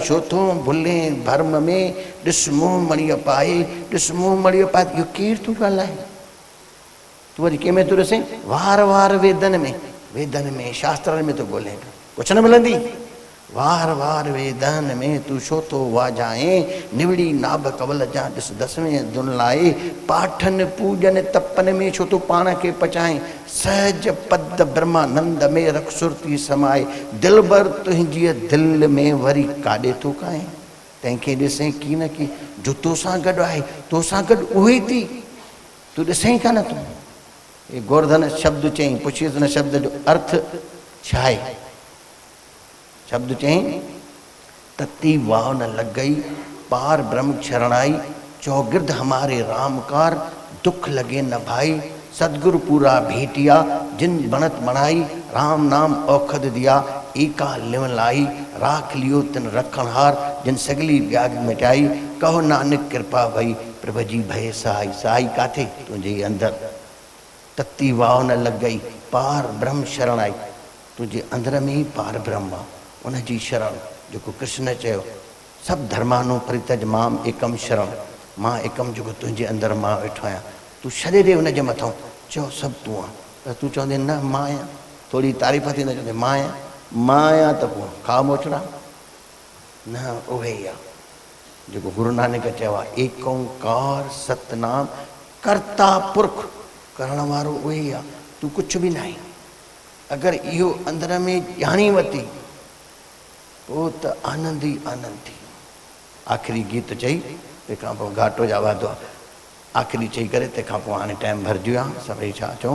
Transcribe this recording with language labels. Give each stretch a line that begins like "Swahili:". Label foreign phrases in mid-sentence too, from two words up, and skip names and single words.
Sindhi: छो थो भुले भरम में ॾिस मुंहुं मड़ीअ पाए, ॾिस मुंहुं मड़ीअ पाए। इहो केरु थो ॻाल्हाए? तूं वरी कंहिंमें थो ॾिसे? वार वार वेदन में, वेदन में शास्त्रनि में थो ॻोल्हे, कुझु न मिलंदी। वार वार वेदन में तूं छो थो वाजाए, निवड़ी नाभ कवल जा ॾिस दसवें धुन लाए, पाठन पूजन तपन में छो थो पाण खे पचाए, सहज पद ब्रह्मानंद में रख सुरती समाए, दिल भर तुंहिंजी दिलि में वरी काॾे थो काए। तंहिंखे ॾिसे की न की जो तोसां गॾु आहे, तोसां गॾु उहो ई थी, तूं ॾिसे कान तूं। हे गोवर्धन शब्द चई, पुछियसि हिन शब्द जो अर्थ छा आहे? शब्द चई,
Punjabi: ਤਤੀ ਵਾਵ ਨ ਲਗ ਗਈ, ਪਾਰ ਬ੍ਰਹਮ ਸ਼ਰਣਾਈ, ਚੌਗਿਰਦ ਹਮਾਰੇ ਰਾਮਕਾਰ, ਦੁਖ ਲਗੇ ਨ ਭਾਈ, ਸਦਗੁਰੁ ਪੂਰਾ ਭੇਟਿਆ, ਜਿਨ ਬਨਤ ਬਨਾਈ, ਰਾਮ ਨਾਮ ਔਖਦ ਦਿਆ, ਏਕਾ ਲਿਵਨ ਲਾਈ, ਰਾਖ ਲਿਓ ਤਿਨ ਰਖਣਹਾਰ, ਜਿਨ ਸਗਲੀ ਬਿਆਗ ਮਿਟਾਈ, ਕਹੋ ਨਾਨਕ ਕ੍ਰਿਪਾ ਭਈ, ਪ੍ਰਭੁ ਜੀ ਭਯ ਸਹਾਈ।
Sindhi: सहाई काथे? तुझे अंदर।
Punjabi: ਤਤੀ ਵਾਵ ਨ ਲਗ ਗਈ, ਪਾਰ ਬ੍ਰਹਮ ਸ਼ਰਣ ਆਈ,
Sindhi: तुझे अंदर में ही पार ब्रह्म आहे, उन जी शरण जेको कृष्ण चयो, सभु
Sanskrit: धर्मानो परित्यज माम एकम शरण,
Sindhi: मां एकम जेको तुंहिंजे अंदर मां वेठो आहियां, तूं छॾे ॾे उन जे मथां, चओ सभु तूं आहे। त तूं चवंदे न मां आहियां, थोरी तारीफ़ थी न चवंदे मां आहियां, मां आहियां त पोइ खा मोचड़ा न, उहो ई आहे जेको गुरु नानक चयो आहे,
Punjabi: ਏਕ ਓਂਕਾਰ ਸਤਨਾਮ ਕਰਤਾ ਪੁਰਖ,
Sindhi: करण वारो उहो ई आहे, तूं कुझु बि न आहे। अगरि इहो अंदर में ॼाणी वरिती पोइ त आनंद ई आनंद थी। आख़िरी गीत चई, तंहिंखां पोइ घाटो जा वादो आख़िरी चई करे तंहिंखां पोइ हाणे टाइम भरिजी वियो आहे, सभई छा चऊं?